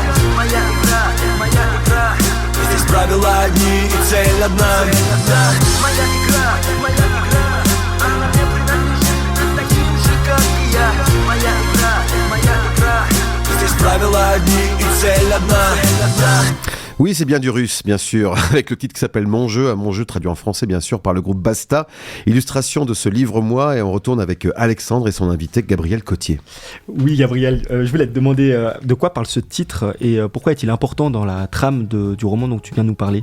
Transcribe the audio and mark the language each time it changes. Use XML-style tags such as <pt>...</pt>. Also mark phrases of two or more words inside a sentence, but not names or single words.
<ru>Моя игра, здесь правила одни и цель одна. Моя игра, она мне принадлежит и таким же, как и я. Моя игра, здесь правила одни и цель одна.</ru> <fr>Oui, c'est bien du russe, bien sûr, avec le titre qui s'appelle Mon jeu traduit en français, bien sûr, par le groupe Basta. Illustration de ce livre-moi, et on retourne avec Alexandre et son invité Gabriel Cotier. Oui, Gabriel, je voulais te demander de quoi parle ce titre et pourquoi est-il important dans la trame du roman dont tu viens de nous parler ?</fr>